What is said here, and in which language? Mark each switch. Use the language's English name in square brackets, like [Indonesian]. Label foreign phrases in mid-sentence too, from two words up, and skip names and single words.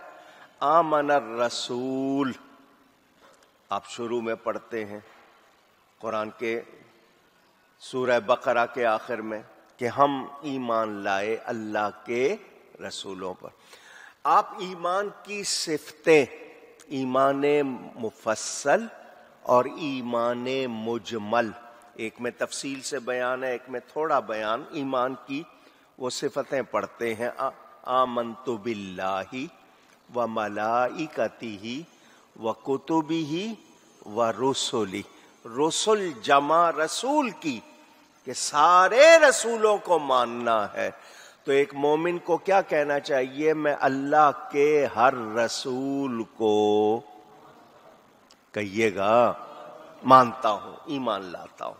[Arabic] آمن الرسول، [Urdu] آپ شروع میں پڑھتے ہیں قرآن کے سورہ بقرہ کے آخر میں کہ ہم ایمان لائے اللہ کے رسولوں پر۔ آپ ایمان کی صفتیں، ایمان مفصل اور ایمان مجمل، ایک میں تفصیل سے بیان ہے، ایک میں تھوڑا بیان، ایمان کی وہ صفتیں پڑھتے ہیں۔ [Arabic] آمنت بالله وملائكته وكتبه ورسله. [Urdu] رسل جمع رسول کی، کہ سارے رسولوں کو ماننا ہے. تو ایک مومن کو کیا کہنا چاہیے؟ میں اللہ کے ہر رسول کو، کہیے گا، مانتا ہوں، ایمان لاتا ہوں.